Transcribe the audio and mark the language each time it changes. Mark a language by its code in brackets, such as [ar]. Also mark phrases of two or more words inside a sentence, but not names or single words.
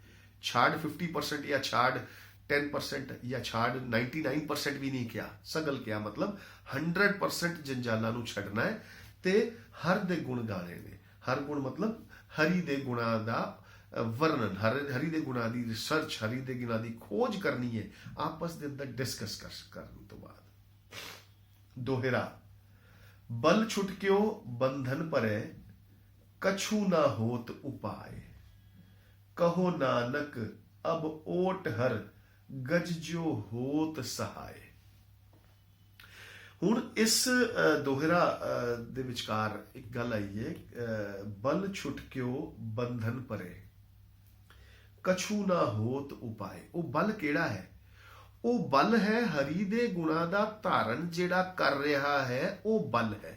[pa] ਛਾੜ 50% ਜਾਂ ਛਾੜ 10% ਜਾਂ ਛਾੜ 99% ਵੀ ਨਹੀਂ ਕਿਹਾ, ਸਗਲ ਕਿਹਾ, ਮਤਲਬ 100% ਜੰਜਾਲਾਂ ਨੂੰ ਛੱਡਣਾ ਹੈ ਤੇ ਹਰ ਦੇ ਗੁਣ ਗਾਣੇ ਨੇ। ਹਰ ਗੁਣ ਮਤਲਬ ਹਰੀ ਦੇ ਗੁਣਾਂ ਦਾ ਵਰਣਨ, ਹਰੀ ਦੇ ਗੁਣਾਂ ਦੀ ਰਿਸਰਚ, ਹਰੀ ਦੇ ਗੁਣਾਂ ਦੀ ਖੋਜ ਕਰਨੀ ਹੈ ਆਪਸ ਦੇ ਅੰਦਰ ਡਿਸਕਸ ਕਰਨ ਤੋਂ ਬਾਅਦ। ਦੋਹਰਾ ਬਲ ਛੁਟਕਿਓ ਬੰਧਨ ਪਰੇ, [hi] कछु ना होत उपाय, कहो नानक अब ओट हर, गज जो होत सहाय। [pa] ਹੁਣ ਇਸ ਦੋਹਰਾ ਦੇ ਵਿਚਕਾਰ ਇੱਕ ਗੱਲ ਆਈ ਹੈ, ਬਲ ਛੁਟਕਿਓ ਬੰਧਨ ਪਰੇ, ਕਛੂ ਨਾ ਹੋਤ ਉਪਾਏ। ਉਹ ਬਲ ਕਿਹੜਾ ਹੈ? ਉਹ ਬਲ ਹੈ ਹਰੀ ਦੇ ਗੁਣਾਂ ਦਾ ਧਾਰਨ ਜਿਹੜਾ ਕਰ ਰਿਹਾ ਹੈ, ਉਹ ਬਲ ਹੈ।